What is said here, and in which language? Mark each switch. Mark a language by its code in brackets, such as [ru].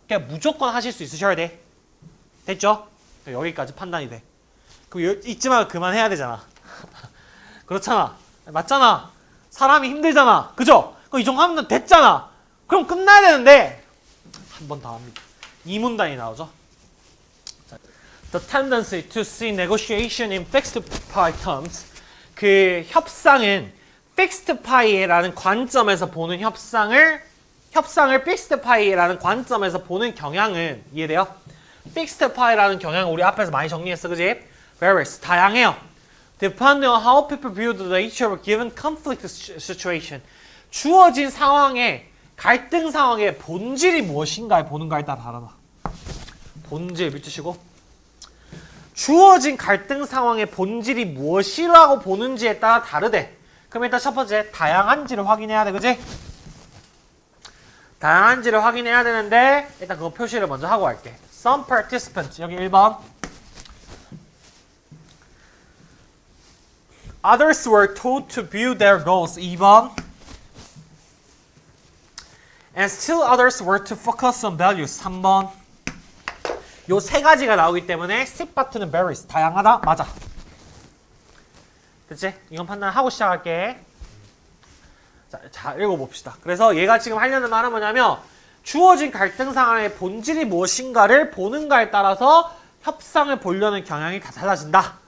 [ko] 그냥 무조건 하실 수 있으셔야 돼. 됐죠? 여기까지 판단이 돼. 그럼 잊지 말고 그만해야 되잖아. 그렇잖아. 맞잖아. 사람이 힘들잖아. 그죠? 그럼 이 정도 하면 됐잖아. 그럼 끝나야 되는데 한 번 더 합니다. 이 문단이 나오죠. [en] The tendency to see negotiation in fixed pie terms. [ko] 그 협상은 fixed pie라는 관점에서 보는 협상을 fixed pie라는 관점에서 보는 경향은 이해돼요? fixed pie라는 경향은 우리 앞에서 많이 정리했어, 그지? Varies, 다양해요. [en] Depending on how people view the nature of a given conflict situation. [ko] 주어진 상황에 갈등 상황의 본질이 무엇인가에 보는가에 따라 다르다. 본질 밑주시고 주어진 갈등 상황의 본질이 무엇이라고 보는지에 따라 다르대. 그럼 일단 첫 번째 다양한지를 확인해야 돼, 그지? 다양한지를 확인해야 되는데 일단 그거 표시를 먼저 하고 갈게. [en] Some participants [ko] 여기 1번 [en] Others were told to view their goals [ko] 2번 [en] And still others were to focus on values [ko] 3번 요 세 가지가 나오기 때문에 C 파트는 [en] varies [ko] 다양하다? 맞아. 됐지? 이건 판단하고 시작할게. 자, 읽어봅시다. 그래서 얘가 지금 하려는 말은 뭐냐면 주어진 갈등 상황의 본질이 무엇인가를 보는가에 따라서 협상을 보려는 경향이 다 달라진다.